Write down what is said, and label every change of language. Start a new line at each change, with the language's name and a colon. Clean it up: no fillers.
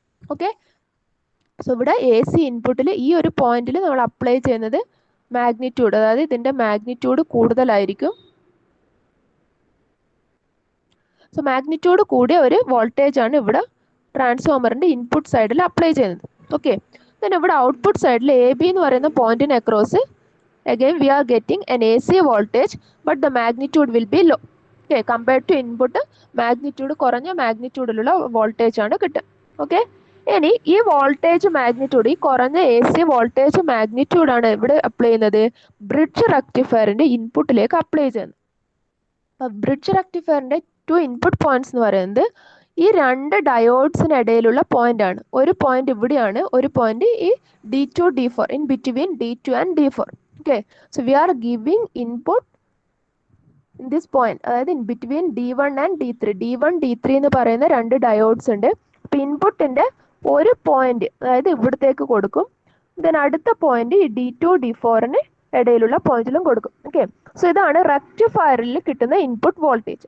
Malayalam: Okay, so ഇവിടെ AC ഇൻപുട്ടിൽ ഈ ഒരു പോയിന്റിൽ നമ്മൾ അപ്ലൈ ചെയ്യുന്നത് മാഗ്നിറ്റ്യൂഡ്, അതായത് ഇതിന്റെ മാഗ്നിറ്റ്യൂഡ് കൂടുതലായിരിക്കും. സോ മാഗ്നിറ്റ്യൂഡ് കൂടിയ ഒരു വോൾട്ടേജ് ആണ് ഇവിടെ ട്രാൻസ്ഫോമറിന്റെ ഇൻപുട്ട് സൈഡിൽ അപ്ലൈ ചെയ്യുന്നത്.
English: okay, then
Malayalam: ഇവിടെ ഔട്ട്പുട്ട് സൈഡിൽ AB എന്ന് പറയുന്ന പോയിന്റിന് across
English: again we are getting an AC voltage but the magnitude will be low. Okay, compared to input
Malayalam: magnitude കുറഞ്ഞ മാഗ്നിറ്റ്യൂഡിലുള്ള വോൾട്ടേജ് ആണ് കിട്ടുക. ഓക്കെ, ഇനി ഈ വോൾട്ടേജ് മാഗ്നിറ്റ്യൂഡ്, ഈ കുറഞ്ഞ AC വോൾട്ടേജ് മാഗ്നിറ്റ്യൂഡ് ആണ് ഇവിടെ അപ്ലൈ ചെയ്യുന്നത് ബ്രിഡ്ജ് റെക്ടിഫയറിന്റെ ഇൻപുട്ടിലേക്ക് അപ്ലൈ ചെയ്യുന്നത്. അപ്പോൾ ബ്രിഡ്ജ് റെക്ടിഫയറിന്റെ 2 ഇൻപുട്ട് പോയിന്റ്സ് എന്ന് പറയുന്നത് ഈ രണ്ട് ഡയോഡ്സിനിടയിലുള്ള പോയിന്റ് ആണ്. ഒരു പോയിന്റ് ഇവിടെയാണ്, ഒരു പോയിന്റ് ഈ D2 D4,
English: in between D2 and D4. Okay, so we are giving input in this point,
Malayalam: അതായത് in between D1 and D3. D1 D3 എന്ന് പറയുന്ന രണ്ട് ഡയോഡ്സ് ഉണ്ട്. അപ്പോൾ ഇൻപുട്ടിൻ്റെ ഒരു പോയിന്റ്, അതായത് ഇവിടത്തേക്ക് കൊടുക്കും. ദെൻ അടുത്ത പോയിന്റ് ഈ D2 D4ന് ഇടയിലുള്ള പോയിന്റിലും കൊടുക്കും. ഓക്കെ, സോ ഇതാണ് റെക്ടിഫയറിൽ കിട്ടുന്ന ഇൻപുട്ട് വോൾട്ടേജ്.